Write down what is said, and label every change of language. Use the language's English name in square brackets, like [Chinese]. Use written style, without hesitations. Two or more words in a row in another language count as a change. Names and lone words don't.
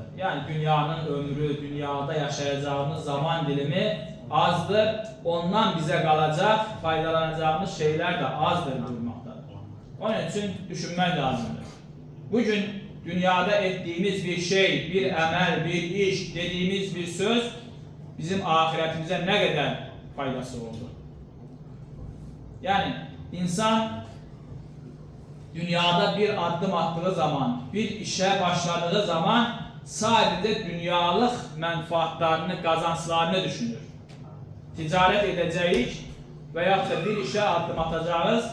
[Azerbaijani] Yəni dünyanın ömrü, dünyada yaşayacağımız zaman dilimi azdır, ondan bizə qalacaq, faydalanacağımız şeylər də azdır buyurmaqdadır. Onun üçün düşünmək lazımdır. Bugün dünyada etdiyimiz bir şey, bir əməl, bir iş, dediğimiz bir söz bizim ahirətimizə nə qədər faydası oldu? [Turkish] Yani insan dünyada bir adım attığı zaman, bir işe başladığı zaman sadece dünyalık menfaatlarını, kazançlarını düşünür. Ticaret edeceğiz veya da bir işe adım atacağız.